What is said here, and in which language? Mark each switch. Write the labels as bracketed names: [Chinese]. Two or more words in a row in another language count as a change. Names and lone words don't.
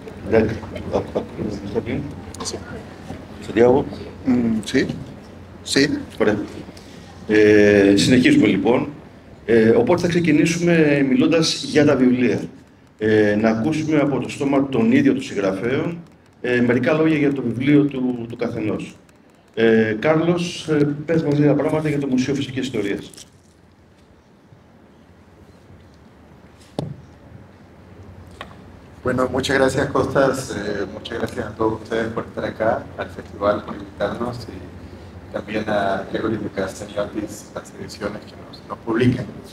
[Spanish] Está bien. Santiago. Sí. Sí. [Greek] Ωραία. Συνεχίζουμε λοιπόν. Οπότε θα ξεκινήσουμε μιλώντας για τα βιβλία. Να ακούσουμε από το στόμα των ίδιων του συγγραφέων μερικά λόγια για το βιβλίο του καθενός. Κάρλος, πες μας λίγα πράγματα για το Μουσείο Φυσικής Ιστορίας. [Spanish] Bueno, muchas gracias Costas, muchas gracias a todos ustedes por estar acá, al festival por invitarnos y también a Gregory de Castaniotis, las ediciones que nos publican.